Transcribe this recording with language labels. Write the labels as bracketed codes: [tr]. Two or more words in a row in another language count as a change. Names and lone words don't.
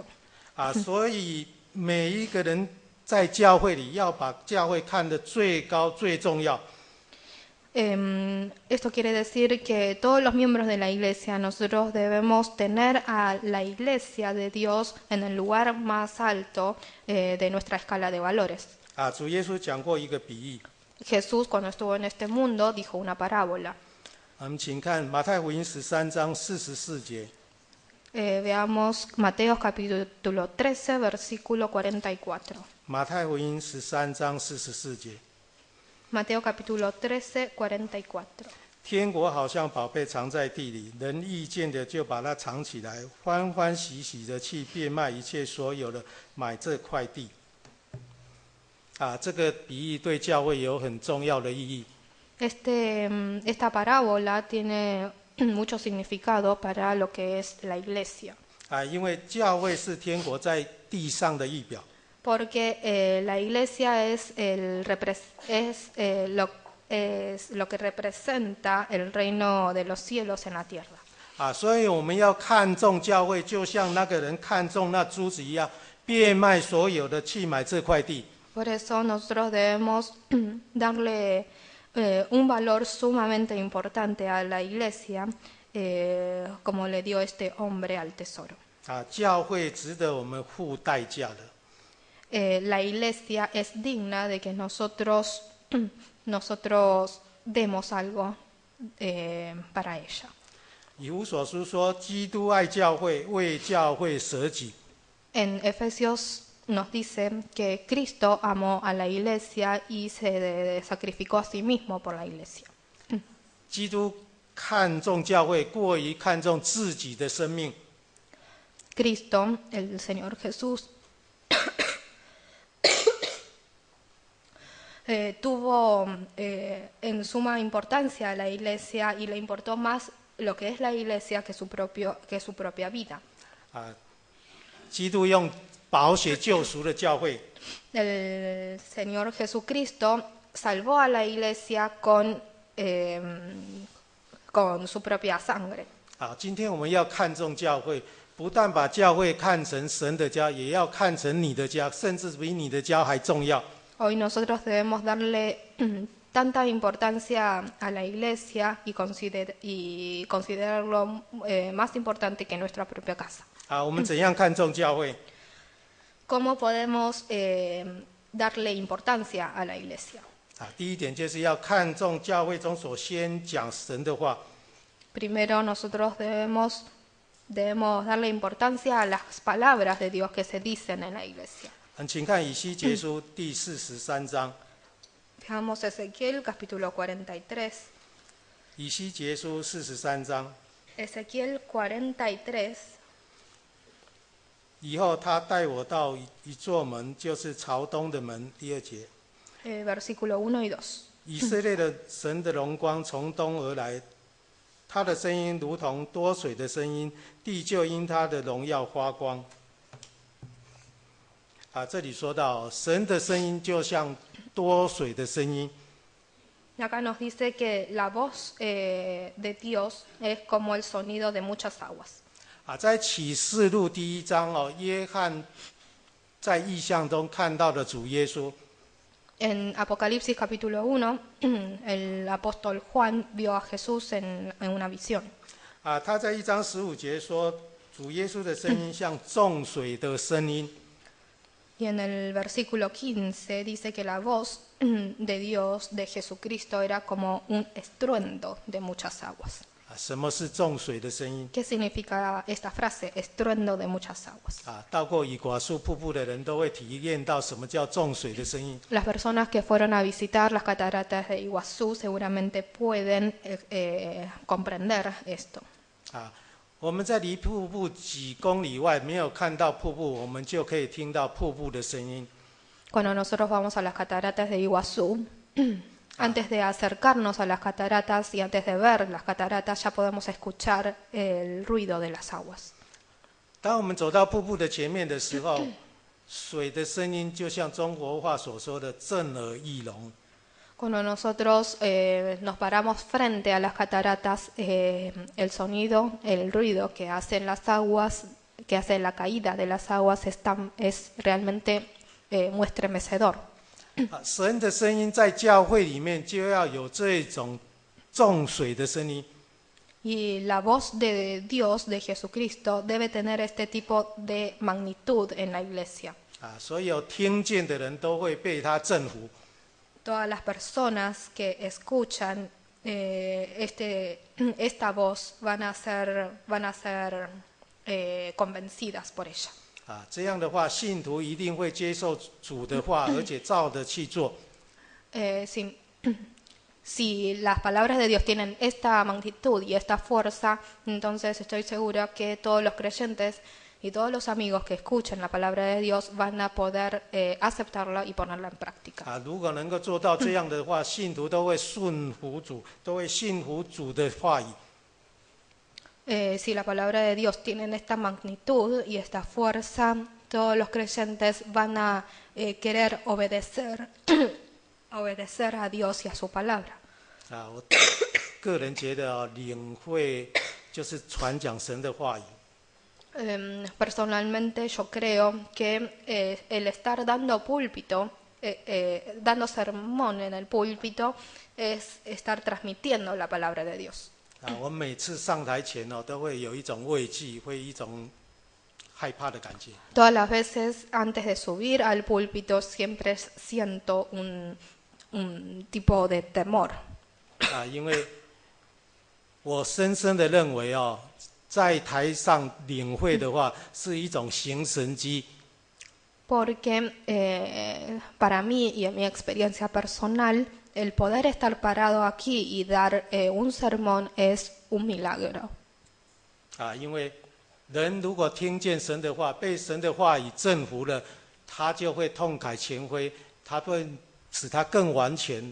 [zh] 所以每一个人在教会里要把教会看得最高最重要。 [es] Esto quiere decir que todos los miembros de la iglesia, nosotros debemos tener a la iglesia de Dios en el lugar más alto de nuestra escala de valores. [zh] 主耶稣讲过一个比喻。 [es] Jesús, cuando estuvo en este mundo, dijo una parábola. [zh] 请看马太福音13章44节。 [es] Veamos Mateo capítulo 13, versículo 44. [zh] 马太福音13章44节。 [es] Mateo capítulo 13, 44. [zh] 天国好像宝贝藏在地里，人遇见的就把它藏起来，欢欢喜喜的去变卖一切所有的，买这块地。这个比喻对教会有很重要的意义。 [es] Esta parábola tiene mucho significado para lo que es la iglesia. [zh] 因为教会是天国在地上的预表。 [es] Porque la iglesia es lo que representa el reino de los cielos en la tierra. [zh] 所以我们要看重教会，就像那个人看重那珠子一样，变卖所有的去买这块地。 [es] Por eso nosotros debemos darle un valor sumamente importante a la iglesia, como le dio este hombre al tesoro. [zh] 教会值得我们付代价的。 [es] La iglesia es digna de que nosotros demos algo para ella. [zh] 以弗所书说，基督爱教会，为教会舍己。 [es] En Efesios nos dice que Cristo amó a la iglesia y se sacrificó a sí mismo por la iglesia. [zh] 基督看重教会，过于看重自己的生命。 [es] Cristo, el Señor Jesús, tuvo en suma importancia a la iglesia y le importó más lo que es la iglesia que su propia vida. [zh] 基督用宝血救赎了教会。 [es] El Señor Jesucristo salvó a la iglesia con su propia sangre. [zh] 好，今天我们要看重教会，不但把教会看成神的家，也要看成你的家，甚至比你的家还重要。 [es] Hoy nosotros debemos darle tanta importancia a la iglesia y considerarlo más importante que nuestra propia casa. [zh] 好，我们怎样看重教会？ [es] ¿Cómo podemos darle importancia a la iglesia? [zh] 啊，第一点就是要看重教会中所宣讲神的话。 [es] Primero nosotros debemos darle importancia a las palabras de Dios que se dicen en la iglesia. [zh] 请看以西结书第43章。 [es] Veamos Ezequiel capítulo 43. [zh] 以西结书43章。 [es] Ezequiel 43. [zh] 以后他带我到一座门，就是朝东的门。第2节。 [es] Versículo 1 y 2. [zh] 以色列的神的荣光从东而来，他的声音如同多水的声音，地就因他的荣耀发光。这里说到神的声音就像多水的声音。 [es] Acá nos dice que la voz de Dios es como el sonido de muchas aguas. [zh] 在启示录第1章约翰在异象中看到的主耶稣。 [es] En Apocalipsis capítulo 1, el apóstol Juan vio a Jesús en una visión. [zh] 他在1章15节说，主耶稣的声音像众水的声音。 [es] Y en el versículo 15 dice que la voz de Dios, de Jesucristo, era como un estruendo de muchas aguas. [zh] 什么是众水的声音？ [es] ¿Qué significa esta frase? Estruendo de muchas aguas. [zh] 到过以寡树瀑布的人都会体验到什么叫众水的声音。 [es] Las personas que fueron a visitar las cataratas de Iguazú seguramente pueden comprender esto. [zh] 我们在离瀑布几公里外没有看到瀑布，我们就可以听到瀑布的声音。 [es] Cuando nosotros vamos a las cataratas de Iguazú, antes de acercarnos a las cataratas y antes de ver las cataratas ya podemos escuchar el ruido de las aguas. [zh] 当我们走到瀑布的前面的时候，水的声音就像中国话所说的震耳欲聋。 [es] Cuando nosotros nos paramos frente a las cataratas, el sonido, el ruido que hacen las aguas, que hace la caída de las aguas, es realmente muy estremecedor. [zh] 神的声音在教会里面就要有这种众水的声音。 [es] Y la voz de Dios, de Jesucristo, debe tener este tipo de magnitud en la iglesia. [zh] 所有听见的人都会被他征服。 [es] Todas las personas que escuchan esta voz van a ser convencidas por ella. [zh] 这样的话，信徒一定会接受主的话，而且照着去做。 [es] Si las palabras de Dios tienen esta magnitud y esta fuerza, entonces estoy segura que todos los creyentes y todos los amigos que escuchen la palabra de Dios van a poder aceptarla y ponerla en práctica. [zh] 如果能够做到这样的话，信徒都会顺服主，都会信服主的话语。 [es] Si la palabra de Dios tiene esta magnitud y esta fuerza, todos los creyentes van a querer obedecer a Dios y a su palabra. [zh] 我个人觉得领会就是传讲神的话语。 [es] Personalmente yo creo que el estar dando púlpito, dando sermón en el púlpito, es estar transmitiendo la palabra de Dios. [zh] 我每次上台前都会有一种畏惧，会一种害怕的感觉。 [es] Todas las veces antes de subir al púlpito siempre siento un tipo de temor. [zh] 因为我深深的认为在台上领会的话是一种行神迹。 [es] Porque para mí y en mi experiencia personal, el poder estar parado aquí y dar un sermón es un milagro. [zh] 因为人如果听见神的话，被神的话语征服了，他就会痛改前非，他会使他更完全。